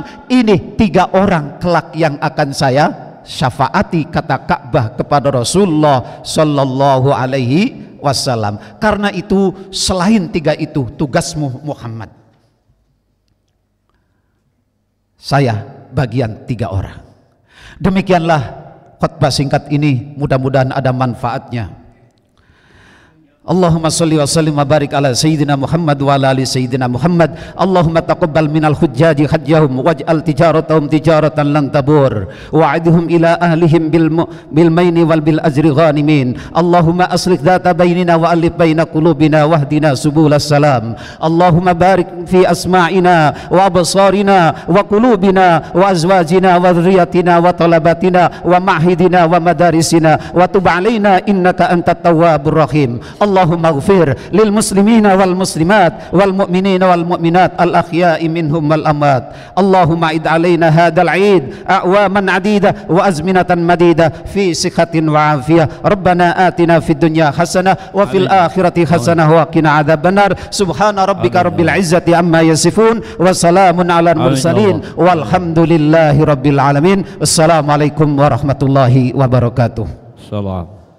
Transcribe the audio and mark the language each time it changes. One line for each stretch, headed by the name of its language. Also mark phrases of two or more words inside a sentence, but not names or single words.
Indonesian: Ini 3 orang kelak yang akan saya syafaati, kata Ka'bah kepada Rasulullah
Arabic: صلى الله عليه وسلم.
Indonesian: Karena itu selain 3 itu tugasmu Muhammad. Saya bagian 3 orang. Demikianlah khutbah singkat ini, mudah-mudahan ada manfaatnya.
Arabic: اللهم صل وسلم وبارك على سيدنا محمد وعلى آل سيدنا محمد. اللهم تقبل من الحجاج حجهم واجعل تجارتهم تجارة لن تبور وأعدهم إلى أهليهم بالماين وال بالأجر غانمين. اللهم أصلح ذات بيننا وألف بين قلوبنا واهدنا سبل السلام. اللهم بارك في أسماعنا وأبصارنا وقلوبنا وأزواجنا وذرياتنا وطلباتنا ومعاهدنا ومدارسنا وتب علينا إنك أنت التواب الرحيم. اللهم اغفر للمسلمين والمسلمات والمؤمنين والمؤمنات الأحياء منهم والأموات. اللهم أعد علينا هذا العيد أعواما عديدة وأزمنة مديدة في صحة وعافية. ربنا آتنا في الدنيا حسنة وفي الآخرة حسنة وقنا عذاب النار. سبحان ربك رب العزة عما يصفون وسلام على المرسلين والحمد لله رب العالمين. السلام عليكم ورحمة الله وبركاته. Salam.